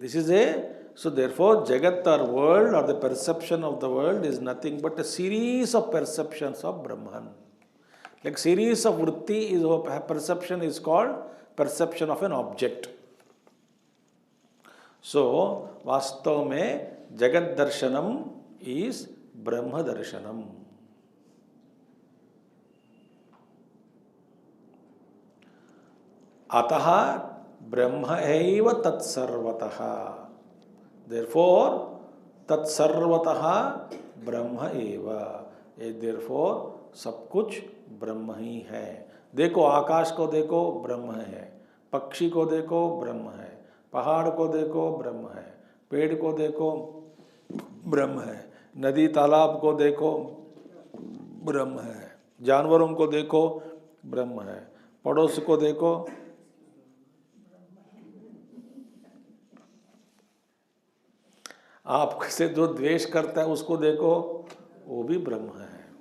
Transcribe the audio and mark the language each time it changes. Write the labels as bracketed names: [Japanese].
[English] This is so therefore Jagat or world or the perception of the world is nothing but a series of perceptions of Brahman. Like series of vritti is perception is called perception of an object. So [Hindi] वास्तव में जगत दर्शनम [English] is [Hindi] ब्रह्म दर्शनम. [Sanskrit] अतः ब्रह्म एव तत्सर्वतः. [English] Therefore [Sanskrit] तत्सर्वतः ब्रह्म एव. [English] Therefore [Hindi] सब कुछ ब्रह्म ही है. देखो आकाश को देखो ब्रह्म है, पक्षी को देखो ब्रह्म है, पहाड़ को देखो ब्रह्म है, पेड़ को देखो ब्रह्म है, नदी तालाब को देखो ब्रह्म है, जानवरों को देखो ब्रह्म है, पड़ोस को देखो आपसे जो द्वेष करता है उसको देखो वो भी ब्रह्म है.